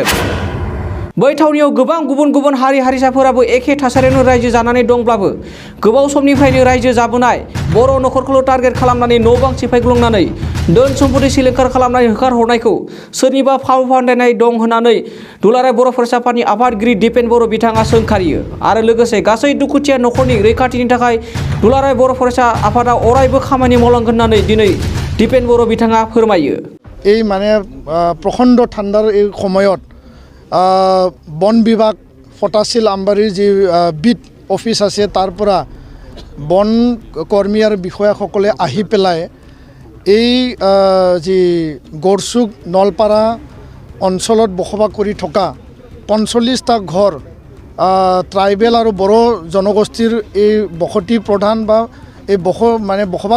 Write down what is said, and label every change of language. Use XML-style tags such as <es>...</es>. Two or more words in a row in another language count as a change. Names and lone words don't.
<brx>बै थावनियाव गोबां गुबुन गुबुन हारि हारिसाफोराबो एखे थासारियावनो रायजो जानानै दंब्लाबो गोबाव समनिफ्रायनो रायजो जाबोनाय बर' नखरखौल' टार्गेट खालामनानै न' बां सिफायग्लुंनानै धोन सम्पति सिलिंखार खालामनानै होखारहरनायखौ सोरनिबा फाव फान्दायनाय दं होननानै दुलाराय बर' फरायसा आफादनि आफादगिरि दिपेन बर' बिथाङा सोंखारियो आरो लोगोसे गासै दुखुथिया नखरनि रैखाथिनि थाखाय दुलाराय बर' फरायसा आफादा अरायबो खामानि मावलांगोन होननानै दिनै दिपेन बर' बिथाङा फोरमायो।</brx> <as>এই মানে প্ৰখণ্ড ঠাণ্ডাৰ এই সময়ত বন বিভাগ ফটাশিল আমবাৰীৰ যি বিট অফিচ আছে তাৰ পৰা বন কৰ্মী আৰু বিষয়াসকলে আহি পেলাই এই যি গড়চুক নলপাৰা অঞ্চলত বসবাস কৰি থকা 45টা ঘৰ ট্ৰাইবেল আৰু বড়ো জনগোষ্ঠীৰ এই বসতি প্ৰধান বা এই বসবাস</as>